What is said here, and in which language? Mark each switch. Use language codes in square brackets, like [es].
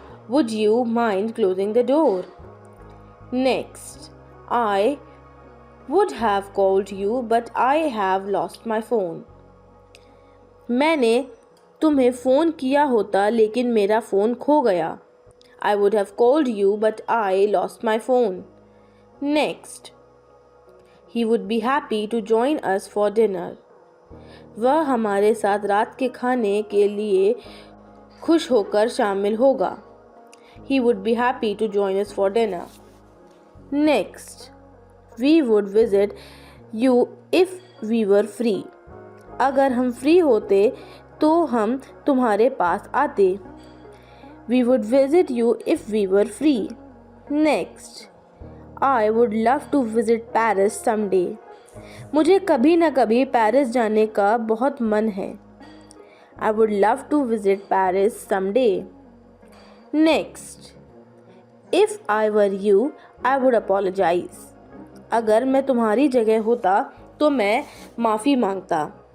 [en] Would you mind closing the door? Next, I would have called you but I have lost my phone. [hi] मैंने तुम्हें phone किया होता लेकिन मेरा phone खो गया. [en] I would have called you but I lost my phone. Next, he would be happy to join us for dinner. [hi] वह हमारे साथ रात के खाने के लिए खुश होकर शामिल होगा. [en] He would be happy to join us for dinner. Next, we would visit you if we were free. [hi] अगर हम फ्री होते तो हम तुम्हारे पास आते. [en] We would visit you if we were free. Next, I would love to visit Paris someday. [hi] मुझे कभी न कभी पेरिस जाने का बहुत मन है. [en] I would love to visit Paris someday. Next, if I were you, I would apologize. [hi] अगर मैं तुम्हारी जगह होता तो मैं माफ़ी मांगता.